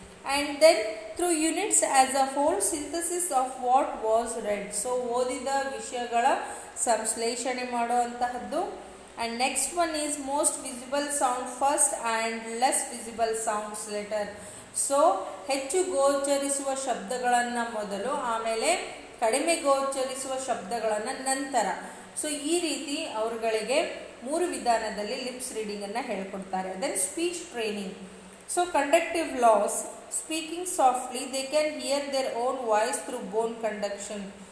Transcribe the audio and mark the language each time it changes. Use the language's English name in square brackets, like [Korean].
[English] And then through units as a whole synthesis of what was read. [Kannada] So ಓದಿದ ವಿಷಯಗಳ ಸಂಶ್ಲೇಷಣೆ ಮಾಡುವಂತಹದ್ದು. [English] And next one is most visible sound first and less visible sounds later. [Kannada] So ಹೆಚ್ಚು ಗೋಚರಿಸುವ ಶಬ್ದಗಳನ್ನು ಮೊದಲು, ಆಮೇಲೆ ಕಡಿಮೆ ಗೋಚರಿಸುವ ಶಬ್ದಗಳನ್ನು ನಂತರ. ಸೊ ಈ ರೀತಿ ಅವರುಗಳಿಗೆ 3 ವಿಧಾನದಲ್ಲಿ ಲಿಪ್ಸ್ ರೀಡಿಂಗನ್ನು ಹೇಳ್ಕೊಡ್ತಾರೆ. [English] Then speech training. So conductive loss, speaking softly, they can hear their own voice through bone conduction.